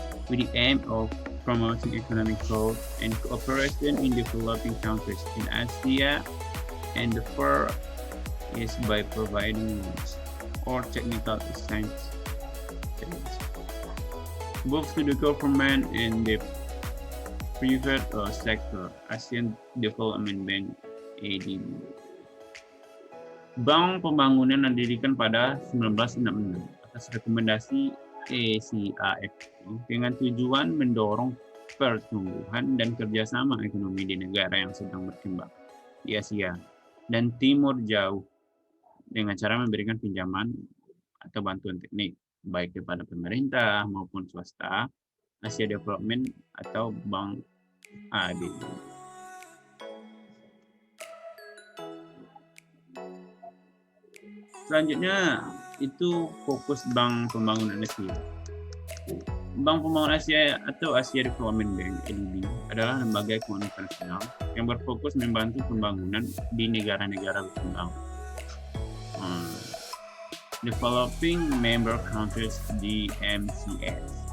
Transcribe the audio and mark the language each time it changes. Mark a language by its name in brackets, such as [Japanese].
[English] with the aim of promoting economic growth and cooperation in developing countries in Asia, and the first is by providing loans or technical assistance both to the government and the private sector. Asian Development Bank (ADB). [Indonesian] Bank Pembangunan didirikan pada 1966 atas rekomendasi ECAFE dengan tujuan mendorong pertumbuhan dan kerjasama ekonomi di negara yang sedang berkembang di Asia dan Timur Jauh dengan cara memberikan pinjaman atau bantuan teknik baik kepada pemerintah maupun swasta, Asia Development atau Bank ADB. Selanjutnya itu fokus Bank Pembangunan Asia. Bank Pembangunan Asia atau Asia Development Bank (ADB) adalah lembaga keuangan internasional yang berfokus membantu pembangunan di negara-negara berkembang. [English] Developing Member Countries (DMCS).